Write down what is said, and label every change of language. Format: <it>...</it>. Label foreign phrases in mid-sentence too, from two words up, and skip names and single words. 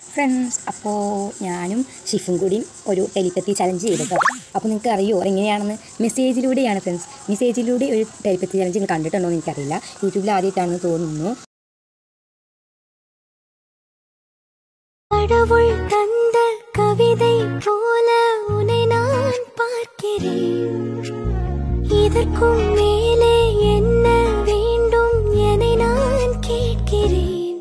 <ml>ഫ്രണ്ട്സ്, അപ്പോൾ ഞാനും ഷിഫും കൂടി ഒരു</ml> <en>telepathy challenge</en> <ml>ചെയ്തിട്ടോ. അപ്പോൾ നിങ്ങൾക്ക് അറിയുമോ എങ്ങനെയാണെന്ന്? മെസ്സേജിലൂടെയാണ് ഫ്രണ്ട്സ്. മെസ്സേജിലൂടെ ഒരു</ml> <en>telepathy challenge</en> <ml>നിങ്ങൾ കണ്ടിട്ടുണ്ടോ എന്ന് എനിക്കറിയില്ല. യൂട്യൂബിൽ ആദ്യമായിട്ടാണെന്ന് തോന്നുന്നു.</ml> <ta>கடவுள் தந்த கவிதை போல உன்னை நான் பார்க்கிறேன். இதற்கும் மேலே என்ன வேண்டும் என நான் கேட்கிறேன்.</ta>